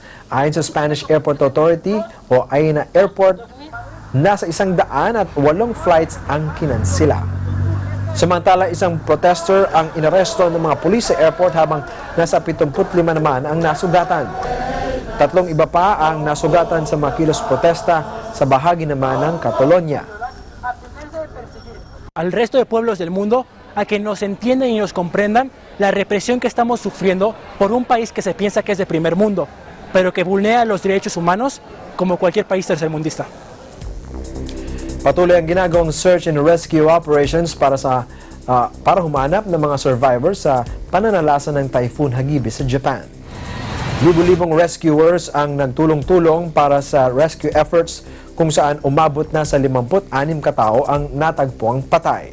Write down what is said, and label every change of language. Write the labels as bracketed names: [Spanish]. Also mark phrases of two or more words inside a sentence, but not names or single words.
[Filipino] Ayon sa Spanish Airport Authority o AENA Airport, nasa 108 flights ang kinansila. Samantala, isang protester ang inaresto ng mga pulis sa airport habang nasa 75 naman ang nasugatan. 3 iba pa ang nasugatan sa mga kilos protesta sa bahagi naman ng Catalonia. [Spanish] Al resto de pueblos del mundo a que nos entiendan y nos comprendan la represión que estamos sufriendo por un país que se piensa que es de primer mundo, pero que vulnera los derechos humanos como cualquier país tercermundista. [Filipino] Patuloy ang ginagawang [English] search and rescue operations [Filipino] para humanap ng mga survivors sa pananalasa ng Typhoon Hagibis sa Japan. Libo-libong rescuers ang nagtulong-tulong para sa [English] rescue efforts [Filipino] kung saan umabot na sa 56 katao ang natagpuang patay.